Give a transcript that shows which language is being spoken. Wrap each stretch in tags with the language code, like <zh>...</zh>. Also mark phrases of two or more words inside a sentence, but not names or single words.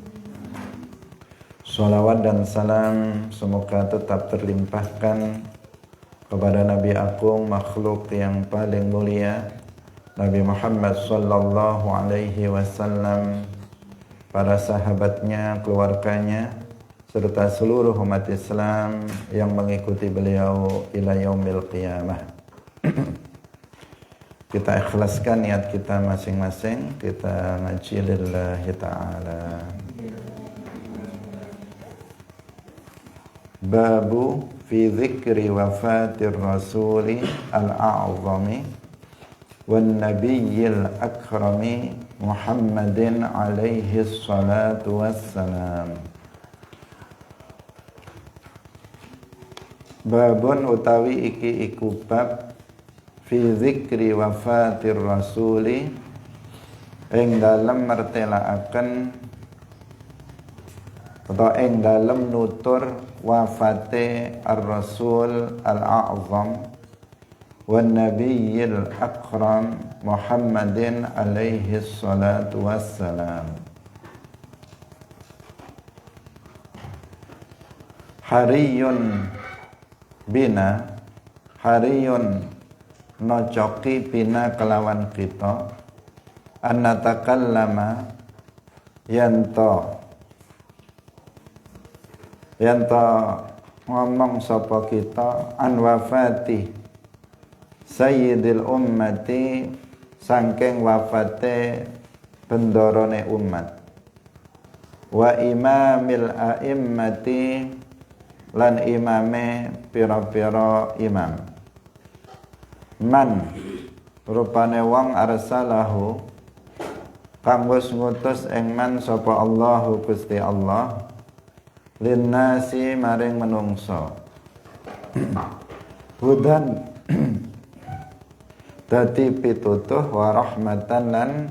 <id>Salawat dan salam semoga tetap terlimpahkan kepada Nabi Agung, makhluk yang paling mulia, Nabi Muhammad</id> <ar>صلى الله عليه وسلم,</ar> <id>para sahabatnya, keluarganya, serta seluruh umat Islam yang mengikuti beliau</id> <ar>إلى يوم القيامة.</ar> <id>Kita ikhlaskan niat kita masing-masing, kita ngaji</id> <ar>لله تعالى. باب في ذكر وفاة الرسول الأعظم والنبي الأكرم محمد عليه الصلاة والسلام. بابٌ</ar> <jv>utawi iki iku bab</jv> <ar>في ذكر وفاة الرسول,</ar> <jv>ing dalem mertelaaken atau ing dalem nutur wafate</jv> <ar>الرسول الأعظم والنبي الأكرم محمد عليه الصلاة والسلام. حري بنا,</ar> <jv>hariyun nocoki bina kelawan kita, an-natakallama yanto ngomong sapa kita</jv> <ar>عن وفاة سيد الأمة,</ar> <jv>saking wafate bendorone umat.</jv> <ar>وإمام الأئمة</ar> <jv>lan imame pira-pira imam. Man rupane wong arsalahu kang wis ngutus ing man sapa Allahu Gusti Allah linnasi maring menungso hudan dadi pitutuh</jv> <ar>ورحمة</ar> <jv>lan</jv>